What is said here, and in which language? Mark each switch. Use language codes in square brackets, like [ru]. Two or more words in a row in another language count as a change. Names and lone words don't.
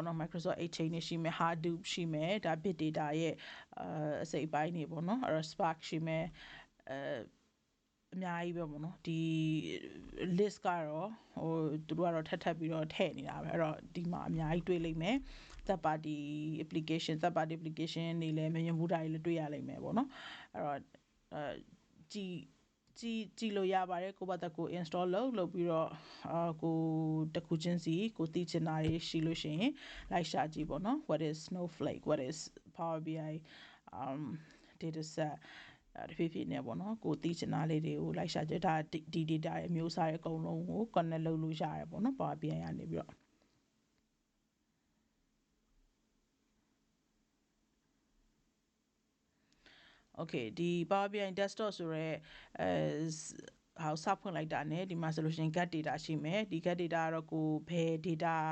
[my] နော် Microsoft Exchange တွေရှိမယ် Hadoop ရှိမယ်ဒါ [en] big data [my] ရဲ့အစိတ်အပိုင်းတွေပေါ့နော်အဲ့တော့ Spark ရှိမယ်အများကြီးပဲပေါ့နော်ဒီ list ကတော့သူတို့ကတော့ထပ်ပြီးတော့ထည့်နေတာပဲအဲ့တော့ဒီမှာအများကြီးတွေ့လိမ့်မယ် [en] third party application [my] တွေလည်းမြင်မှုတာတွေလည်းတွေ့ရလိမ့်မယ်ပေါ့နော်အဲ့တော့ ကြည့်လို့ရပါတယ်ကိုယ့်ဘာသာကို install လုပ်ပြီးတော့ကိုတစ်ခုချင်းစီကိုသိချင်တာတွေရှိလို့ရှိရင်လိုက်ရှာကြည့်ပေါ့နော် [en] what is Snowflake what is Power BI data set [my] တဖြည်းဖြည်းနဲ့ပေါ့နော်ကိုသိချင်တာလေးတွေကိုလိုက်ရှာကြည့်ဒါဒီ data ရဲ့အမျိုးအစားရဲ့အကုန်လုံးကို connect လုပ်လို့ရတယ်ပေါ့နော် Power BI ကနေပြီးတော့ Okay ဒီ Power BI desktop ဆိုရဲhow စဖွင့်လိုက်တာနဲ့ဒီမှာဆိုလို့ရှိရင် [en] get data [my] ရှိမယ်ဒီ [en] get data [my] ကတော့ကိုဘယ် data